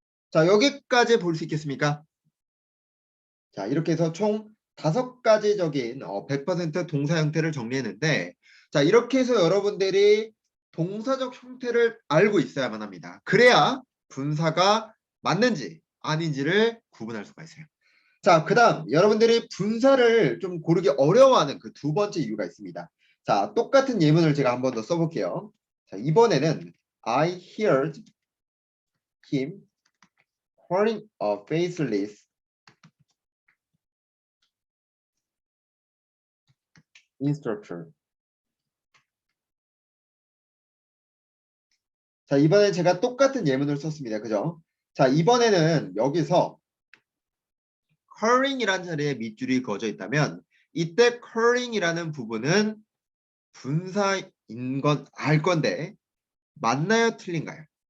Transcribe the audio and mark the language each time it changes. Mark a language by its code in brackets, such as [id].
[ko] 자, 여기까지 볼 수 있겠습니까? 자, 이렇게 해서 총 5가지적인 100% 동사 형태를 정리했는데 자, 이렇게 해서 여러분들이 동사적 형태를 알고 있어야만 합니다. 그래야 분사가 맞는지 아닌지를 구분할 수가 있어요. 자, 그 다음 여러분들이 분사를 좀 고르기 어려워하는 그 두 번째 이유가 있습니다. 자, 똑같은 예문을 제가 한 번 더 써볼게요. 자, 이번에는 [en] I heard him calling a faceless instructor. [ko] 자, 이번엔 제가 똑같은 예문을 썼습니다. 그죠? 자, 이번에는 여기서 curring이라는 자리에 밑줄이 그어져 있다면 이때 curring이라는 부분은 분사인 건 알 건데 맞나요? 틀린가요?